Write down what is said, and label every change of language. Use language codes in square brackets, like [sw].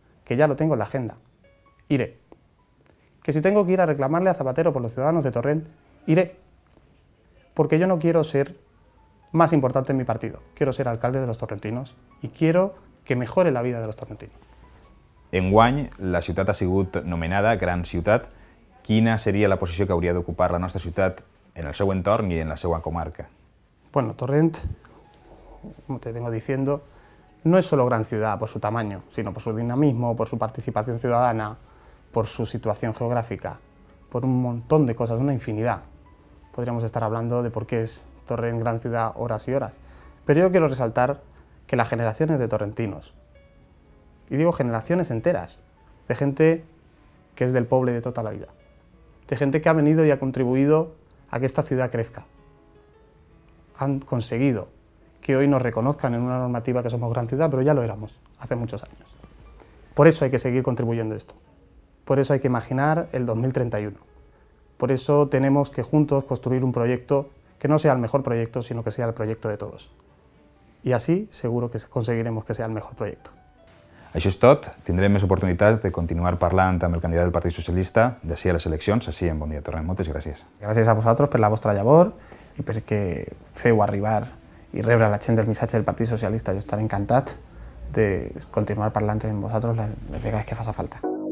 [es] que ya lo tengo en la agenda, iré. Que si tengo que ir a reclamarle a Zapatero por los ciudadanos de Torrent, iré. Porque yo no quiero ser más importante en mi partido, quiero ser alcalde de los torrentinos y quiero que mejore la vida de los torrentinos. Enguany, la ciutat ha sigut nomenada Gran Ciutat. Quina seria la posició que hauria d'ocupar la nostra ciutat en el seu entorn i en la seva comarca? Bueno, Torrent, como te vengo diciendo, no es solo gran ciudad por su tamaño, sino por su dinamismo, por su participación ciudadana, por su situación geográfica, por un montón de cosas, una infinidad. Podríamos estar hablando de por qué es Torrent gran ciudad horas y horas, pero yo quiero resaltar que las generaciones de torrentinos, y digo generaciones enteras, de gente que es del poble de toda la vida, de gente que ha venido y ha contribuido a que esta ciudad crezca, han conseguido que hoy nos reconozcan en una normativa que somos gran ciudad, pero ya lo éramos hace muchos años. Por eso hay que seguir contribuyendo a esto. Por eso hay que imaginar el 2031. Por eso tenemos que juntos construir un proyecto que no sea el mejor proyecto, sino que sea el proyecto de todos. Y así seguro que conseguiremos que sea el mejor proyecto. [ca] Això és tot. Tindrem més oportunitats de continuar parlant amb el candidat del Partit Socialista d'ací a les eleccions, així en Bon Dia Torrent. Moltes gràcies. Gràcies a vosaltres per la vostra llavor i perquè feu arribar i rebre a la gent el missatge del Partit Socialista. Jo estaré encantat de continuar parlant amb vosaltres les vegades que faci falta.